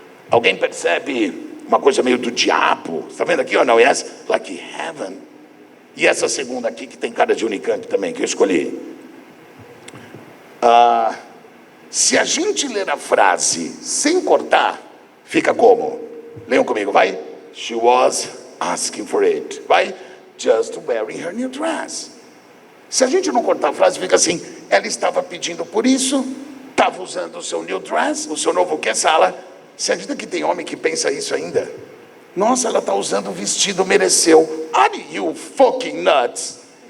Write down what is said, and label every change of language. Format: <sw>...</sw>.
<pt>Alguém percebe uma coisa meio do diabo? Está vendo aqui ou não?</pt> <en>Yes? Like heaven.</en> <pt>E essa segunda aqui que tem cara de Unicamp também, que eu escolhi. Se a gente ler a frase sem cortar, fica como? Leiam comigo, vai.</pt> <en>She was asking for it.</en> <pt>Vai.</pt> <en>Just wearing her new dress.</en> <pt>Se a gente não cortar a frase, fica assim: ela estava pedindo por isso, estava usando o seu</pt> <en>new dress,</en> <pt>o seu novo que, Sala? Você acredita que tem homem que pensa isso ainda? Nossa, ela está usando o vestido, mereceu.</pt> <en>Are you fucking nuts?</en>